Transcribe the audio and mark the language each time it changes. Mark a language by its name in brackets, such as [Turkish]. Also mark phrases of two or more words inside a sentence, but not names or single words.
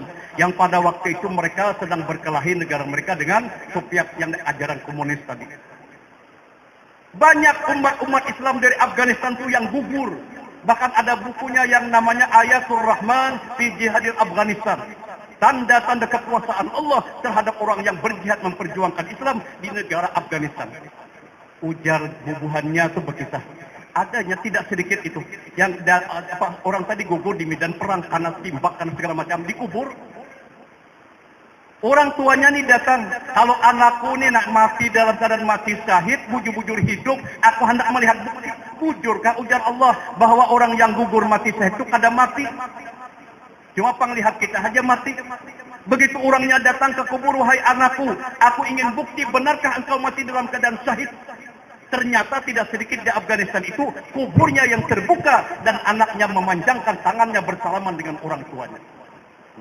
[Indonesian] Yang pada waktu itu mereka sedang berkelahi negara mereka dengan Soviet yang ajaran komunis tadi. Banyak umat Islam dari Afghanistan itu yang gugur. Bahkan ada bukunya yang namanya Ayatul Rahman fi Jihadil Afghanistan. Tanda-tanda kekuasaan Allah terhadap orang yang berjihad memperjuangkan Islam di negara Afghanistan. [Banjar] Ujar bubuhannya itu berkisah. Adanya tidak sedikit itu. [Indonesian] Yang orang tadi gugur di medan perang karena timbak, karena segala macam, dikubur. Orang tuanya nih datang, kalau anakku nih nak mati dalam keadaan mati syahid, bujur-bujur hidup, aku hendak melihat bukti. Bujurkah ujar Allah bahwa orang yang gugur mati syahid itu kada mati? Cuma penglihat kita saja mati. Begitu orangnya datang ke kubur, wahai anakku, aku ingin bukti benarkah engkau mati dalam keadaan syahid? Ternyata tidak sedikit di Afghanistan itu kuburnya yang terbuka dan anaknya memanjangkan tangannya bersalaman dengan orang tuanya.